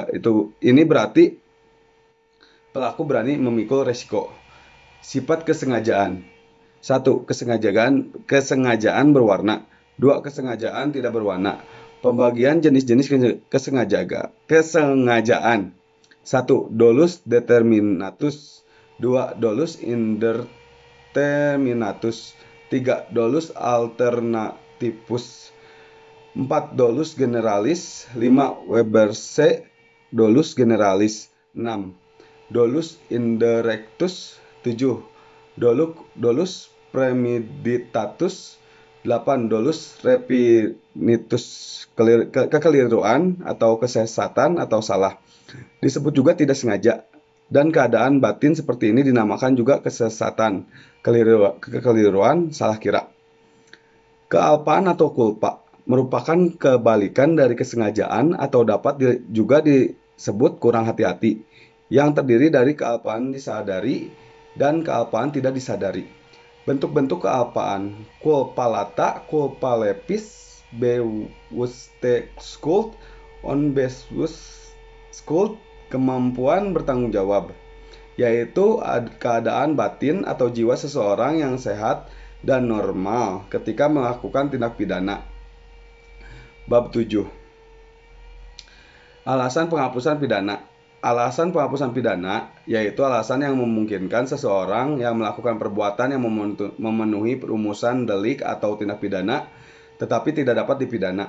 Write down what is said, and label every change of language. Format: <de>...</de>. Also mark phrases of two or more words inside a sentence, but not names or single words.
<id>Ini berarti pelaku berani memikul resiko. Sifat kesengajaan. 1. Kesengajaan berwarna. 2. Kesengajaan tidak berwarna. Pembagian jenis-jenis kesengajaan. 1.</id> <la>Dolus determinatus. 2. Dolus indeterminatus. 3. Dolus alternativus. 4. Dolus generalis. 5. Weberse dolus generalis. 6. Dolus indirectus. 7. Dolus premeditatus. 8. Dolus repinitus,</la> <id>kekeliruan atau kesesatan atau salah. Disebut juga tidak sengaja. Dan keadaan batin seperti ini dinamakan juga kesesatan, kekeliruan, salah kira. Kealpaan atau kulpa merupakan kebalikan dari kesengajaan atau dapat juga disebut kurang hati-hati, yang terdiri dari kealpaan disadari dan kealpaan tidak disadari. Bentuk-bentuk kealpaan:</id> <la>culpa lata, culpa lepis,</la> <nl>bewusste skuld, onbewusste skuld,</nl> <id>kemampuan bertanggung jawab, yaitu keadaan batin atau jiwa seseorang yang sehat dan normal ketika melakukan tindak pidana. Bab 7. Alasan penghapusan pidana. Alasan penghapusan pidana yaitu alasan yang memungkinkan seseorang yang melakukan perbuatan yang memenuhi rumusan delik atau tindak pidana tetapi tidak dapat dipidana.</id>